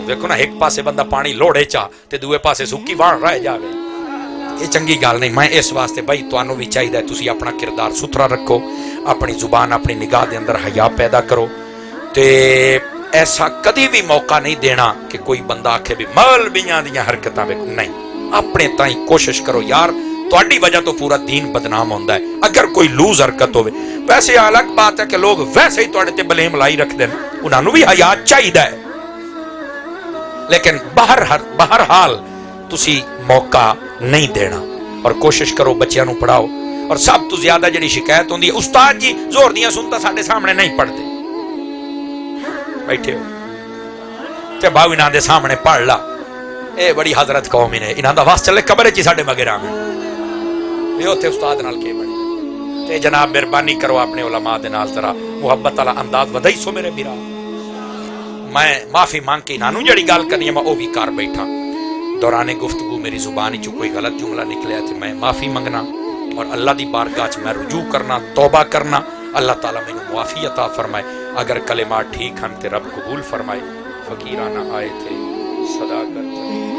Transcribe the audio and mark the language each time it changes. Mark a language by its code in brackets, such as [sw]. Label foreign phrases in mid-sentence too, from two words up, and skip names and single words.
[pa] دیکھو نا ایک پاسے بندہ پانی لوڑے چا تے دوے پاسے سکی وان رہ جاوے، یہ چنگی گل نہیں۔ میں اس واسطے بھائی تانوں بھی چاہیے تسی اپنا کردار ستھرا رکھو، اپنی زبان اپنی نگاہ دے اندر حیا پیدا کرو، تے ایسا کدی بھی موقع نہیں دینا کہ کوئی بندہ آکھے بھی مولویاں دیاں حرکتاں ویکھو، نہیں، اپنے تائیں کوشش کرو یار، تہاڈی وجہ تو پورا دین بدنام ہوندا ہے اگر کوئی لوز حرکت ہوے۔ ویسے الگ بات ہے کہ لوگ ویسے ہی تہاڈے تے بلیم لائی رکھدے ہیں، انہاں نوں بھی حیا چاہیدا ہے، لیکن بہرحال تسی موقع نہیں دینا، اور کوشش کرو بچیاں نوں پڑھاؤ۔ اور سب تو زیادہ جڑی شکایت ہوندی ہے استاد جی زور دیاں سنتا ساڈے سامنے نہیں پڑھدے، بیٹھے ہو تے باو انہاں دے سامنے پڑھ لا، اے بڑی حضرت قوم نے، انہاں دا واس چلے قبر چ ساڈے مگر آویں، یہ اوتھے استاد نال کی بنے۔ تے جناب مہربانی کرو اپنے علماء دے نال ذرا محبت والا انداز ودائی سو میرے بھرا۔ میں معافی مانگ کے انہاں نوں جڑی گل کرنی ہے میں او بھی کر بیٹھا، دوران گفتگو میری زبان وچ کوئی غلط جملہ نکلیا تے میں معافی منگنا، اور اللہ دی بارگاہ وچ میں رجوع کرنا، توبہ کرنا، اللہ تعالیٰ مینوں معافی عطا فرمائے، اگر کلمات ٹھیک ہن تے رب قبول فرمائے۔ [ur] فقیرانہ آئے تھے صداقت